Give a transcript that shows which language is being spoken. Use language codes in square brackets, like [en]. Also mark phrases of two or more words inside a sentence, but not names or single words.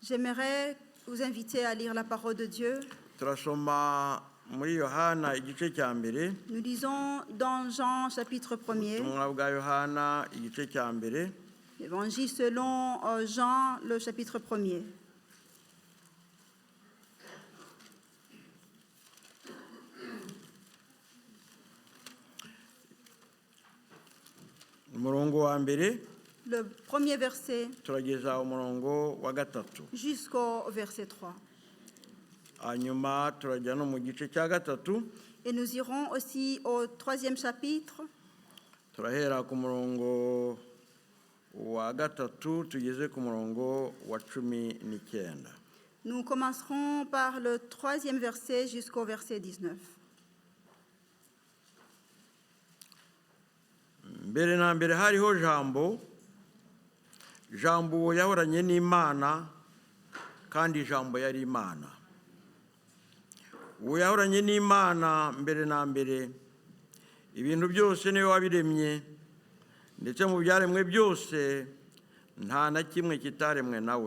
[fr] J'aimerais vous inviter à lire la parole de Dieu. [rw] Turasoma muri Yohana igice cya mbere. [fr] Nous lisons dans Jean chapitre 1er. [rw] Ubutumwa bwa Yohana igice cya mbere. [fr] Évangile selon Jean, le chapitre 1er. [rw] Umurongo wa mbere. [fr] Le premier verset [rw] turageza umurongo wa gatatu [fr] jusqu'au verset 3. [rw] Hanyuma turajya no mu gice cya gatatu. [fr] Et nous irons aussi au troisième chapitre. [rw] Turahera ku murongo wa gatatu tugeze ku murongo wa 19. [fr] Nous commencerons par le troisième verset jusqu'au verset 19. [rw] Mbere na mbere hariho jambo, jambo yahoranye n'Imana, kandi jambo yari Imana. Uwo yahoranye n'Imana mbere na mbere, ibintu byose niwe wabiremye, ndetse mu byaremwe byose nta na kimwe kitaremwe nawe.